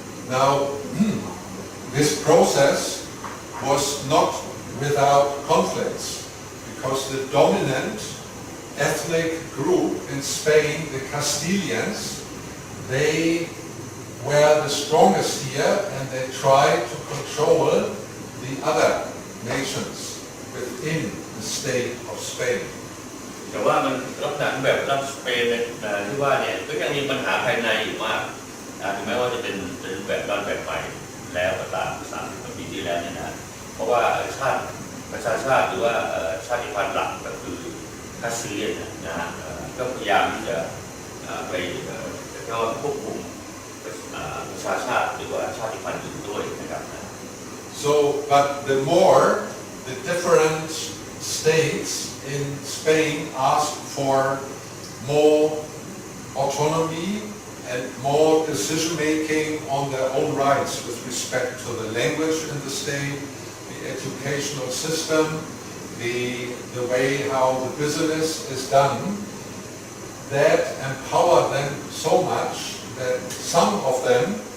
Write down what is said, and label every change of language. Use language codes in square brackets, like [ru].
[en] Now, this process was not without conflicts, because the dominant ethnic group in Spain, the Castilians, they were the strongest here, and they tried to control the other nations within the state of Spain. [th] แต่ว่ามันลักษณะแบบรัฐสเปนที่ว่าเนี่ยก็ยังมีปัญหาภายในอยู่มากถึงแม้ว่าจะเป็นแบบรัฐแบบใหม่แล้วก็ตาม30 ปีที่แล้วเนี่ยนะเพราะว่าประชาชาติหรือว่าชาติพันธุ์หลักก็คือคาสซิเลียนนะฮะก็พยายามที่จะไปควบคุมประชาชาติหรือว่าชาติพันธุ์อื่นด้วยนะครับ [en] So, but the more the different states in Spain asked for more autonomy and more decision making on their own rights with respect to the language in the state, the educational system, the way how the business is done, that empowered them so much that some of them,